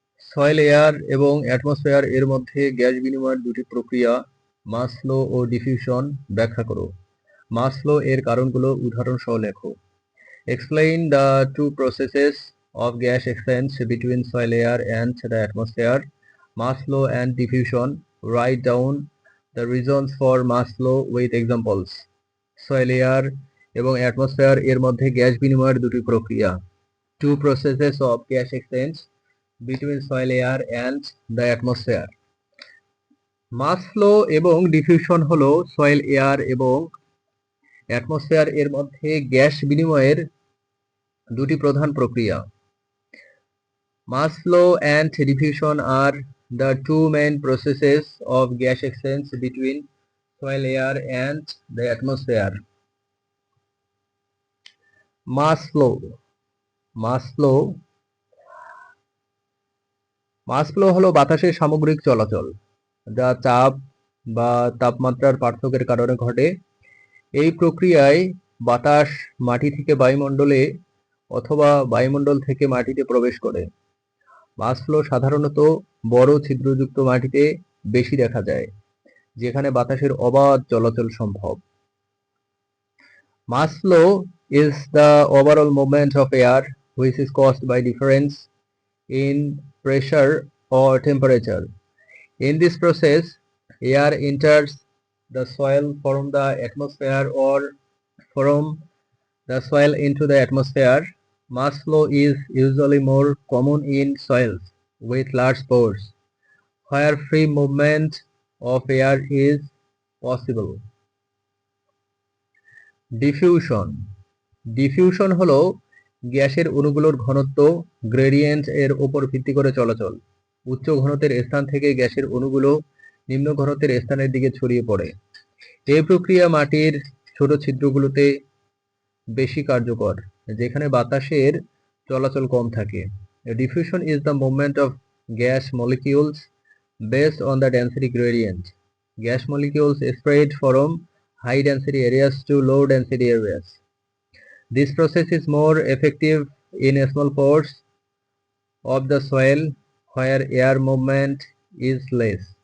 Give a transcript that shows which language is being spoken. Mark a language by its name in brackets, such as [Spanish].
[Bangla] Soil air এবং atmosphere এর মধ্যে গ্যাস বিনিময়ের দুটি প্রক্রিয়া মাস ফ্লো ও ডিফিউশন ব্যাখ্যা করো। মাস ফ্লো এর কারণগুলো উদাহরণ সহ লেখো। [English] Explain the two processes of gas exchange between soil air and the atmosphere, mass flow and diffusion. Write down the reasons for mass flow with examples. [Bangla] Soil air এবং atmosphere এর মধ্যে gas বিনিময়ের দুটি প্রক্রিয়া। [English] Two processes of gas exchange between soil air and the atmosphere. [Bangla] Mass flow এবং diffusion হলো soil air এবং atmosphere এর মধ্যে গ্যাস বিনিময়ের দুটি প্রধান প্রক্রিয়া। [English] Mass flow and diffusion are the two main processes of gas exchange between soil air and the atmosphere. Mass flow. Mass flow. [Bangla] Mass flow হলো বাতাসের সামগ্রিক চলাচল যা চাপ বা তাপমাত্রার পার্থক্যের কারণে ঘটে। এই প্রক্রিয়ায় বাতাস মাটি থেকে বায়ুমণ্ডলে অথবা বায়ুমণ্ডল থেকে মাটিতে প্রবেশ করে। মাস ফ্লো সাধারণত বড় ছিদ্রযুক্ত মাটিতে বেশি দেখা যায়, যেখানে বাতাসের অবাধ চলাচল সম্ভব। [English] Mass flow is the overall movement of air which is caused by difference in pressure or temperature. In this process, air enters the soil from the atmosphere or from the soil into the atmosphere. Mass flow is usually more common in soils with large pores, where free movement of air is possible. [Bangla] Diffusion. Diffusion হলো গ্যাসের অণুগুলোর ঘনত্ব gradient এর উপর ভিত্তি করে চলাচল। উচ্চ ঘনত্বের স্থান থেকে গ্যাসের অণুগুলো নিম্ন ঘনত্বের স্থানের দিকে ছড়িয়ে পড়ে। এই প্রক্রিয়া মাটির ছোট ছিদ্রগুলোতে বেশি কার্যকর, যেখানে বাতাসের চলাচল কম থাকে। [English] Diffusion is the movement of gas molecules based on the density gradient. Gas molecules spread from high density areas to low density areas. This process is more effective in small pores of the soil where air movement is less.